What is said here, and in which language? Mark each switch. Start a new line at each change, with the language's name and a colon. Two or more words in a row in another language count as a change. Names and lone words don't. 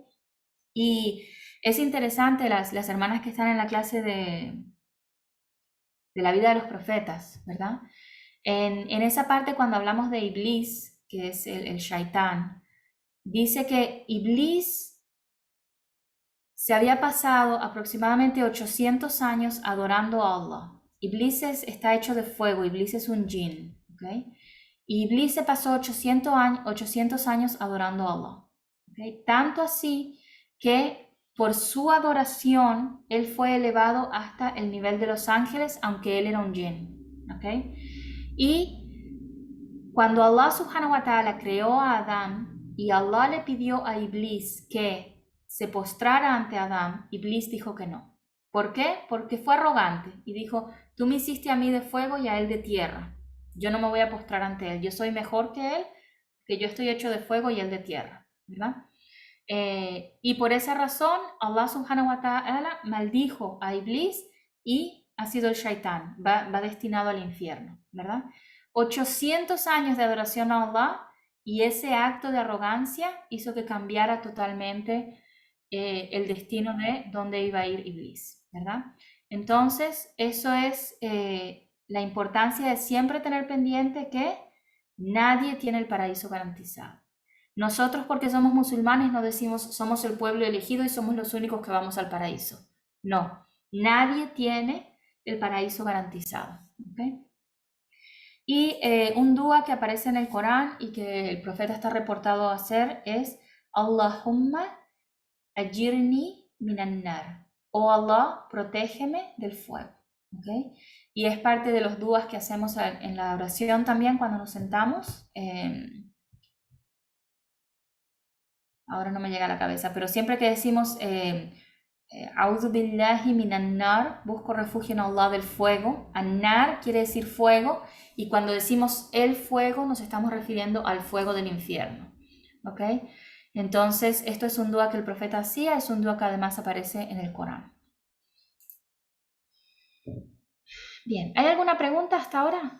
Spanish: Y es interesante las hermanas que están en la clase de la vida de los profetas, ¿verdad? En esa parte cuando hablamos de Iblis, que es el Shaitán, dice que Iblis se había pasado aproximadamente 800 años adorando a Allah. Iblis está hecho de fuego, Iblis es un jinn, ¿okay? Y Iblis se pasó 800 años adorando a Allah, ¿okay? Tanto así que por su adoración él fue elevado hasta el nivel de los ángeles, aunque él era un jinn, ¿okay? Y cuando Allah
Arabic: سبحانه وتعالى
Spanish: creó a Adán y Allah le pidió a Iblis que se postrara ante Adán, Iblis dijo que no. ¿Por qué? Porque fue arrogante y dijo, tú me hiciste a mí de fuego y a él de tierra. Yo no me voy a postrar ante él. Yo soy mejor que él, que yo estoy hecho de fuego y él de tierra, ¿verdad? Y por esa razón, Allah
Arabic: سبحانه وتعالى
Spanish: maldijo a Iblis y ha sido el Shaitán, va destinado al infierno, ¿verdad? 800 años de adoración a Allah y ese acto de arrogancia hizo que cambiara totalmente el destino de dónde iba a ir Iblis, ¿verdad? Entonces, eso es la importancia de siempre tener pendiente que nadie tiene el paraíso garantizado. Nosotros, porque somos musulmanes, no decimos somos el pueblo elegido y somos los únicos que vamos al paraíso. No, nadie tiene el paraíso garantizado. ¿Okay? Y un dua que aparece en el Corán y que el profeta está reportado a hacer es
Arabic: اللهم أجرني من النار.
Spanish: Oh Allah, protégeme del fuego. ¿Okay? Y es parte de los duas que hacemos en la oración también cuando nos sentamos. Ahora no me llega a la cabeza, pero siempre que decimos
Arabic: أعوذ بالله من النار,
Spanish: busco refugio en Allah del fuego. An-nar quiere decir fuego, y cuando decimos el fuego nos estamos refiriendo al fuego del infierno. ¿Ok? Entonces, esto es un dua que el profeta hacía, es un dua que además aparece en el Corán. Bien, ¿hay alguna pregunta hasta ahora?